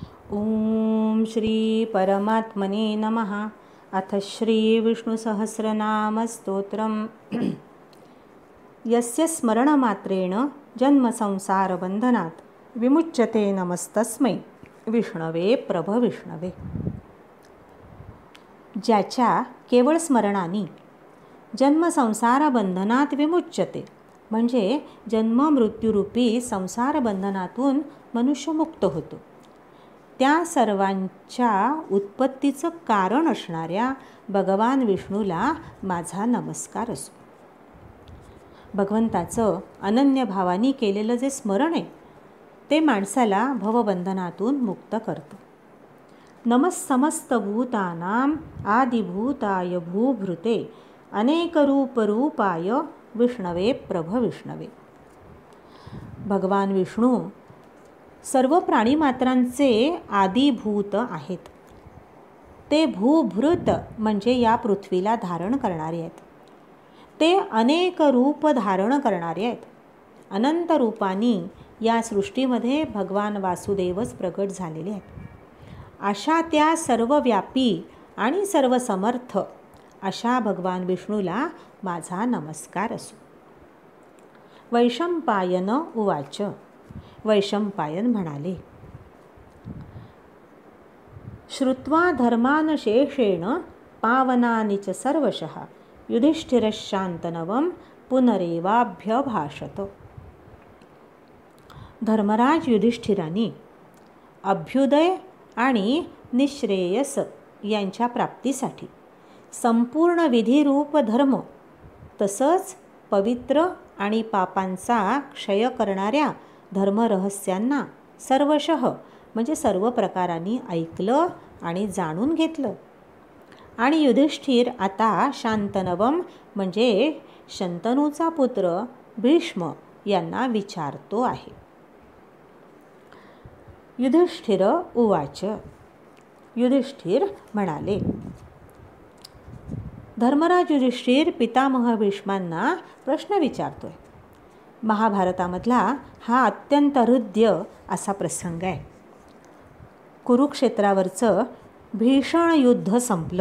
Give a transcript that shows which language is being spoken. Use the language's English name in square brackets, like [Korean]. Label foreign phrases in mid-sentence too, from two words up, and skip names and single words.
[Sanskrit] ओम श्री परमात्मने नमः. अथ श्री विष्णुसहस्रनाम स्तोत्रम. यस्य स्मरणमात्रेण जन्मसंसारबन्धनात् विमुच्यते नमस्तस्मै विष्णवे प्रभविष्णवे. [Marathi] ज्याच्या केवळ स्मरणाने [Sanskrit] जन्मसंसारबंधनात विमुच्यते [Marathi] म्हणजे जन्ममृत्यूरूपी संसारबंधनातून मनुष्य मुक्त होतो, त्या सर्वांच्या उत्पत्तीचं कारण असणाऱ्या भगवान विष्णूला माझा नमस्कार असो. भगवंताचं अनन्य भावाने केलेलं जे स्मरण आहे ते माणसाला भवबंधनातून मुक्त करतं. [Sanskrit] नमस्समस्त भूतानां आदिभूताय भूभृते अनेकरूपरूपाय विष्णवे प्रभविष्णवे. [Marathi] भगवान विष्णू सर्व प्राणीमात्रांचे आदिभूत आहेत. ते भूभृत म्हणजे या पृथ्वीला धारण करणारे आहेत. ते अनेक रूप धारण करणारे आहेत. अनंत रूपांनी या सृष्टीमध्ये भगवान वासुदेवच प्रगट झालेले आहेत. अशा त्या सर्वव्यापी आणि सर्वसमर्थ अशा भगवान विष्णूला माझा नमस्कार असो. [Sanskrit] वैशंपायन उवाच. वैशंपायन म्हणाले, श्रुत्वा धर्मानशेषेण पावनानि च सर्वशः युधिष्ठिरशान्तनवं पुनरेवाभ्यभाषत. [Marathi] धर्मराज युधिष्ठिराने अभ्युदय आणि निश्रेयस यांच्या प्राप्तीसाठी संपूर्ण विधिरूप धर्म तसंच पवित्र आणि पापांचा क्षय करणाऱ्या धर्मरहस्यांना सर्वशः म्हणजे सर्व प्रकारांनी ऐकलं आणि जाणून घेतलं. आणि युधिष्ठिर आता शांतनवम म्हणजे शंतनूचा पुत्र भीष्म यांना विचारतो आहे. [Sanskrit] युधिष्ठिर उवाच. [Marathi] युधिष्ठिर म्हणाले, धर्मराज युधिष्ठिर पितामह भीष्मांना प्रश्न विचारतोय. महाभारतामधला हा अत्यंत हृद्य असा प्रसंग आहे. कुरुक्षेत्रावरचं भीषण युद्ध संपलं.